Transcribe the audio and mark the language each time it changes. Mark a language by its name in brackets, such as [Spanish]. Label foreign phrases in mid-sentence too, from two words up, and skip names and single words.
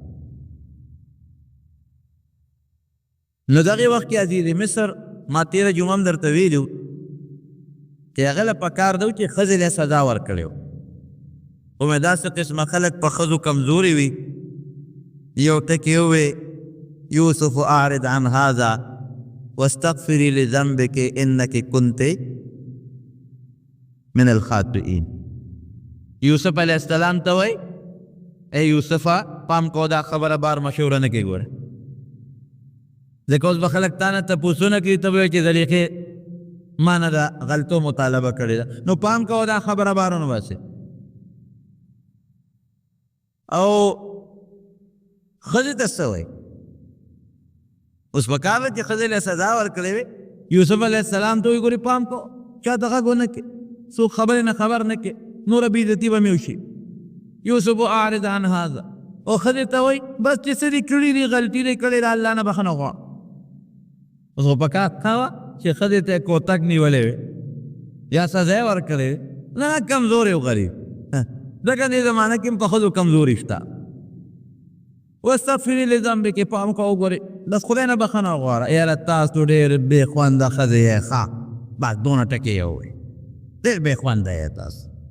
[Pashto] نو دغې وخت کې عزیز مصر ما تېره جمعه هم درته ویلي و چې هغه له پکار ده چې ښځې له سزا ورکړې وه. خو مې داسې قسمه خلک په ښځو کمزوري وي یو ټکې ووې یوسف [Arabic] اعرض عن هذا واستغفري لذنبك انك كنت من الخاطئين. [Pashto] یوسف [Arabic] علیہ السلام [Pashto] ته وایي ای یوسفه پام کو دا خبره بار مشوره نه کوي ګوره ځکه اوس به خلک تا نه تپوسونه کوي ته به وایې چې زلیخې ما نه دا غلطو مطالبه کړې ده نو پام کوه دا خبره بار ونه باسې. او ښځې ته څه وایي اوس پکار ده چې ښځې له سزا ورکړې وې یوسف [Arabic] علیه السلام [Pashto] ته وایي ګورې پام کوه چا ته غږ ونه کړې څوک خبرې نه خبر نه کړې نوره بېعزتي به مې وشي. یوسف [Arabic] اعرض عن هذا [Pashto] او ښځې ته وایي بس چې څه دې کړي دي غلطي دې کړې ده الله نه بخښنه غواړه. اوس خو پکار تا وه چې ښځې ته یې کوتک نیولې وې یا سزا یې ورکړې وې نه کمزورې و غریب ځکه دې زمانه کې هم په ښځو کمزوري شته. [Arabic] واستغفري لذنبك [Pashto] پام کوه وګورې بس خدای نه بخښنه غواړه یاره تاسو ډېر بې خونده ښځې یې ښه بس دونه ټکې یې ووایي ډېر بې خونده یې تاسو.